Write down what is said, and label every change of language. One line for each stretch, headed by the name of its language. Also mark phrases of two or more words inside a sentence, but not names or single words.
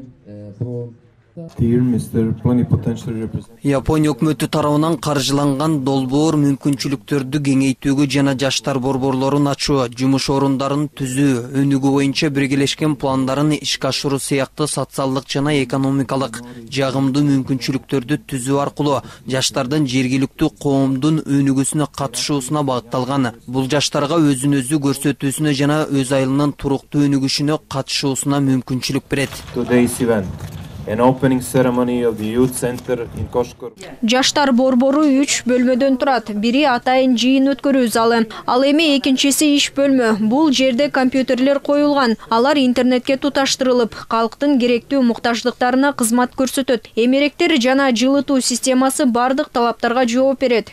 Kyrgyz: Япония өкмөтү тарабынан каржыланган долбоор мүмкүнчүлүктөрдү кеңейтүүгө жана жаштар борборлорун ачуу, жумуш орундарын түзүү, өнүгүү боюнча биргелешкен пландарын ишке ашыруу сыяктуу социалдык жана экономикалык жагымдуу мүмкүнчүлүктөрдү түзүү аркылуу жаштардын жергиликтүү коомдун өнүгүүсүнө катышуусуна багытталган. Бул жаштарга өзүн өзү көрсөтүүсүнө жана өз айылынын туруктуу өнүгүшүнө катышуусуна мүмкүнчүлүк берет.
English: An opening ceremony of the youth center in Koshkor.
Kyrgyz: Жаштар борбору 3 бөлмөдөн турат. Бири атайын жыйын өткөрүү залы. Ал эми экинчиси иш бөлмө. Бул жерде компьютерлер коюлган. Алар интернетке туташтырылып, калктын керектүү муктаждыктарына кызмат көрсөтөт. Эмеректер жана жылытуу системасы бардык талаптарга жооп берет.